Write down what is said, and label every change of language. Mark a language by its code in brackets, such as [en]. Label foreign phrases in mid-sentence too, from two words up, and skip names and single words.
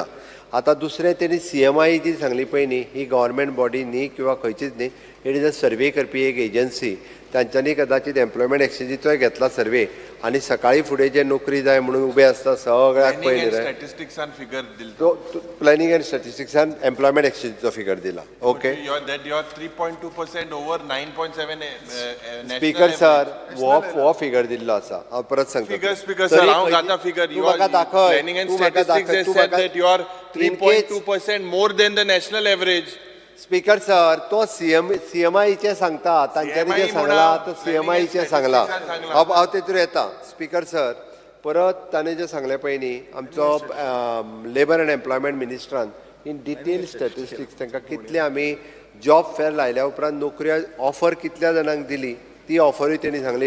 [kok] आतां दुसरें तेणी CMI जी सांगली पळय न्ही ही गव्हर्मेंट बॉडी न्ही किंवा खंयचीच न्ही, [en] it is a survey [kok] करपी एक एजन्सी. तांच्यांनी कदाचित एम्प्लॉयमेंट एक्सचेंजीचोय घेतला सर्वे आनी सकाळी फुडें जे नोकरी जाय म्हणून उबे आसता सगळ्याक पयलीं स्टॅटिस्टिक्सान फिगर दिला. तो [en] planning and [kok] स्टॅटिस्टिक्सान एम्प्लॉयमेंट एक्सचेंजीचो फिगर दिला. ओके. [en] That you are 3.2% over 9.7. speaker sir [kok] हो फिगर दिल्लो आसा. हांव परत सांगता. [en] Speaker sir, [kok] हांव घाता फिगर. तूं म्हाका दाखय. [en] Planning and statistics has said that you are 3.2% more than the national average. speaker sir [kok] तो CMIचे सांगता. तांच्यांनी जे सांगला तो CMIचे सांगला. हांव तेतूर येता. [en] speaker sir [kok] परत ताणें जें सांगलें पळय न्ही आमचो [en] labour and employment [kok] मिनिस्ट्रान [en] in detail statistics [kok] तांकां कितले आमी [en] job fair [kok] लायल्या उपरांत नोकरी ऑफर कितल्या जाणांक दिली ती ऑफरूय तेणी सांगली.